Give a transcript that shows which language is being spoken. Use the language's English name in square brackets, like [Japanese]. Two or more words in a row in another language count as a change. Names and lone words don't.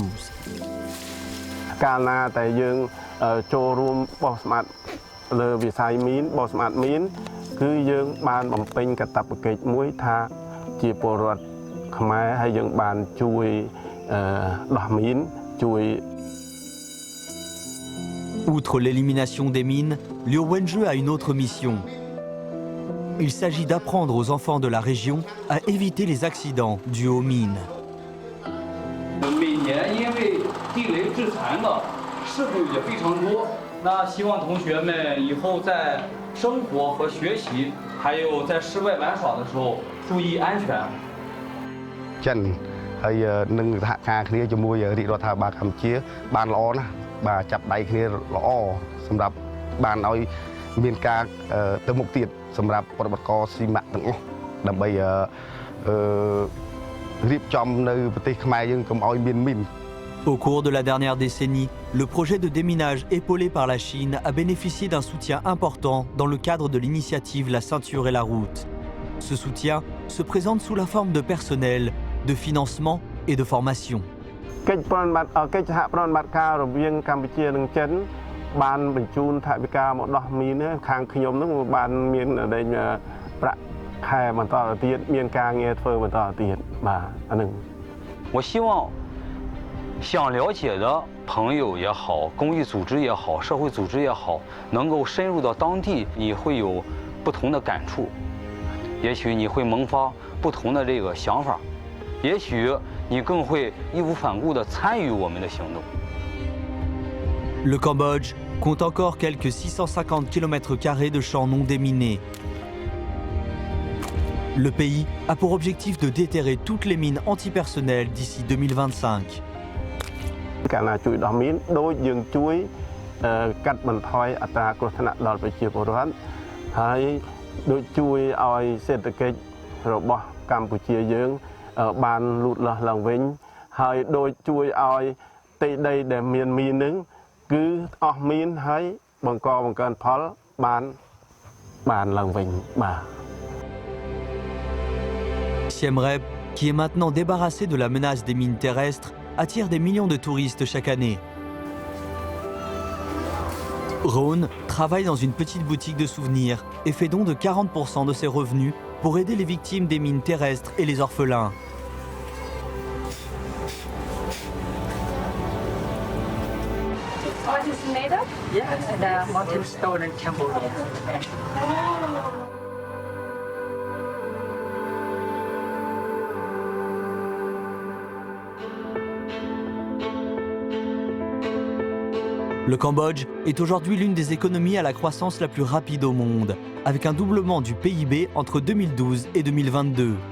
[Khmer] កាលណាតែយើងចូលរួមបោះសម្អាតលើវិស័យមីនបោះសម្អាតមីនគឺយើងបានបំពេញកាតព្វកិច្ចមួយថាជាពលរដ្ឋខ្មែរហើយយើងបានជួយដោះមីនជួយ [French] Outre l'élimination des mines, Liu Wenjue a une autre mission. Il s'agit d'apprendre aux enfants de la région à éviter les accidents dus aux mines. [Chinese] 每年因为地雷致残的事故也非常多，那希望同学们以后在生活和学习，还有在室外玩耍的时候注意安全。 [Khmer] ចិនហើយនឹងសហការគ្នាជាមួយរាជរដ្ឋាភិបាលកម្ពុជាបានល្អណាស់បាទចាប់ដៃគ្នាល្អសម្រាប់បានឲ្យមានការទៅមុខទៀតសម្រាប់ប្រតិបត្តិការស៊ីម៉ាក់ទាំងអស់ដើម្បីរៀបចំនៅប្រទេសខ្មែរយើងកុំឲ្យមានមីន [French] Au cours de la dernière décennie, le projet de déminage épaulé par la Chine a bénéficié d'un soutien important dans le cadre de l'initiative La Ceinture et la Route. Ce soutien se présente sous la forme de personnel, de financement et de formation. [Khmer] កិច្ចសហប្រតិបត្តិការរវាងកម្ពុជានិងចិនបានបញ្ជូនថវិកាមកដោះមីនខាងខ្ញុំនឹងបានមានដែងប្រាក់ខែបន្តទៅទៀតមានការងារធ្វើបន្តទៅទៀតបាទអានឹង [Chinese] 我希望想了解的朋友也好，公益组织也好，社会组织也好，能够深入到当地，你会有不同的感触，也许你会萌发不同的这个想法，也许你更会义无反顾地参与我们的行动。 [French] Le Cambodge compte encore quelques 650 km² de champs non déminés. Le pays a pour objectif de déterrer toutes les mines antipersonnelles d'ici 2025. [Khmer] កាលណាជួយដោះមីនដូចយើងជួយកាត់បន្ថយអត្រាគ្រោះថ្នាក់ដល់ប្រជាពលរដ្ឋហើយដូចជួយឲ្យសេដ្ឋកិច្ចរបស់កម្ពុជាយើងបានលូតលាស់ឡើងវិញហើយដូចជួយឲ្យទីដីដែលមានមីននឹងគឺអស់មីនហើយបង្កើនផលបានឡើងវិញបាទ [French] Siem Reap, qui est maintenant débarrassé de la menace des mines terrestres, attire des millions de touristes chaque année. Rhône travaille dans une petite boutique de souvenirs et fait don de 40% de ses revenus pour aider les victimes des mines terrestres et les orphelins. [English] What is made of? Yeah, the mountain stone in Cambodia. [French] Le Cambodge est aujourd'hui l'une des économies à la croissance la plus rapide au monde, avec un doublement du PIB entre 2012 et 2022.